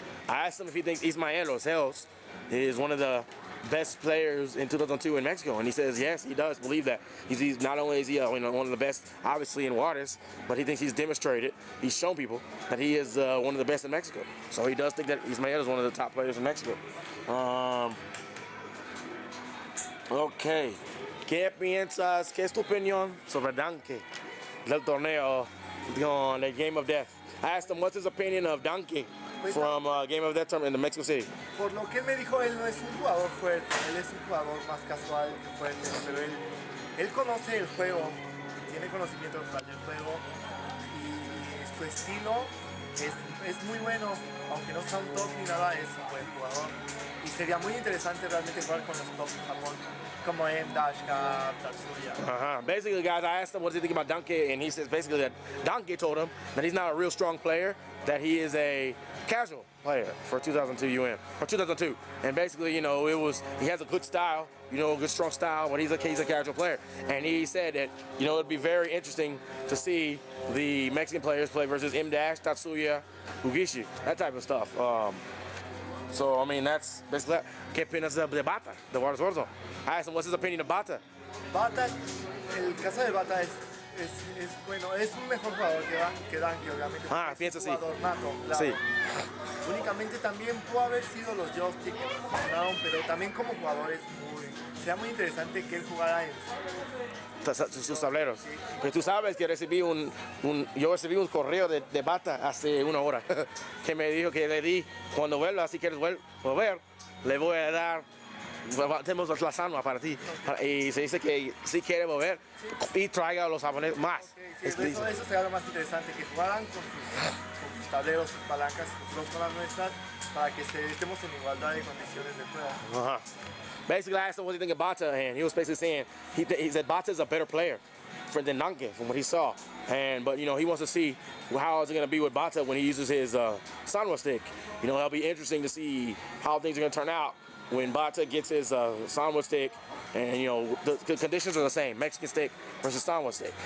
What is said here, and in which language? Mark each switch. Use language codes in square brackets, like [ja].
[en] I asked him if he thinks Ismael Oseos is one of the best players in 2002 in Mexico, and he says yes, he does believe that. He's not only is he one of the best, obviously, in Juárez, but he thinks he's demonstrated, he's shown people that he is one of the best in Mexico. So he does think that Ismael is one of the top players in Mexico. [es] Okay, ¿qué piensas? ¿Qué es tu opinión sobre Danke del torneo the Game of Death? [en] I asked him what's his opinion of Danke from Game of Death in the Mexico City. [es] Por lo que él me dijo, él no es un jugador fuerte, él es un jugador más casual que fuerte, pero él conoce el juego, tiene conocimiento del juego y su estilo es muy bueno, aunque no sea un top ni nada, es un buen jugador. Y sería muy interesante realmente jugar con los top de Japón, como Dashka, Tatsuya. [en] Basically, guys, I asked him what does he think about Donkey, and he says basically that Donkey told him that he's not a real strong player, that he is a casual player for 2002 or 2002. And basically, you know, he has a good style, you know, a good strong style, but he's a casual player. And he said that, you know, it'd be very interesting to see the Mexican players play versus M-Dash, Tatsuya, Ugishi, that type of stuff. So, I mean, that's basically that. [es] ¿Qué opinas de Bata, de Juan Esforzo? [en] I asked him what's his opinion of Bata. [es] Bata, el caso de Bata es bueno, es un mejor jugador que Danke, obviamente. Pienso es un sí. jugador nato, claro. Sí. Únicamente también pudo haber sido los joysticks que funcionaron, pero también como jugador sería muy interesante que él jugara en sus tableros. Sí. Pero tú sabes que yo recibí un correo de Bata hace una hora que me dijo que le di, cuando vuelva, si quieres volver, le voy a dar, tenemos la sanua para ti. Y se dice que si quiere volver y traiga a los japoneses más. Okay, sí, eso sería lo más interesante, que jugaran con sus tableros, sus palancas, nosotros con las nuestras, para que estemos en igualdad de condiciones de juego. [en] Basically, I asked him what do you think of Bata, and he was basically saying he said Bata is a better player than Nanke from what he saw, but you know he wants to see how is it going to be with Bata when he uses his Sanwa stick. You know, it'll be interesting to see how things are going to turn out when Bata gets his Sanwa stick, and you know the conditions are the same: Mexican stick versus Sanwa stick.